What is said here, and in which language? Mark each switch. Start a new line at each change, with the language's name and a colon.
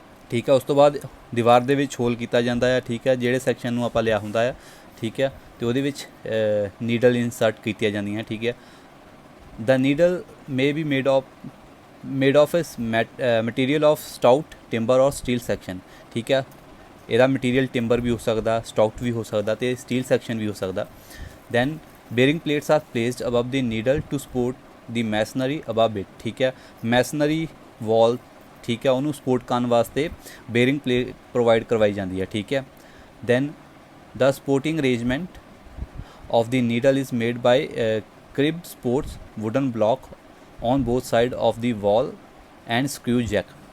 Punjabi: ਠੀਕ ਹੈ, ਉਸ ਤੋਂ ਬਾਅਦ ਦੀਵਾਰ ਦੇ ਵਿੱਚ ਹੋਲ ਕੀਤਾ ਜਾਂਦਾ ਹੈ। ਠੀਕ ਹੈ, ਜਿਹੜੇ ਸੈਕਸ਼ਨ ਨੂੰ ਆਪਾਂ ਲਿਆ ਹੁੰਦਾ ਹੈ, ਠੀਕ ਹੈ, ਅਤੇ ਉਹਦੇ ਵਿੱਚ ਨੀਡਲ ਇਨਸਰਟ ਕੀਤੀਆਂ ਜਾਂਦੀਆਂ। ਠੀਕ ਹੈ,
English: The needle may be made of ਇਸ material of stout timber or steel section.
Punjabi: ਠੀਕ ਹੈ, ਇਹਦਾ ਮਟੀਰੀਅਲ ਟਿੰਬਰ ਵੀ ਹੋ ਸਕਦਾ, ਸਟਾਊਟ ਵੀ ਹੋ ਸਕਦਾ ਅਤੇ ਸਟੀਲ ਸੈਕਸ਼ਨ ਵੀ ਹੋ ਸਕਦਾ।
English: Then bearing plates are placed above the needle to support the masonry above it।
Punjabi: ਠੀਕ ਹੈ, ਮੈਸਨਰੀ ਵਾਲ, ਠੀਕ ਹੈ, ਉਹਨੂੰ ਸਪੋਰਟ ਕਰਨ ਵਾਸਤੇ ਬੇਅਰਿੰਗ ਪਲੇਟ ਪ੍ਰੋਵਾਈਡ ਕਰਵਾਈ ਜਾਂਦੀ ਹੈ। ਠੀਕ ਹੈ,
English: Then the supporting arrangement of the needle is made by crib supports wooden block on both side of the wall and screw jack.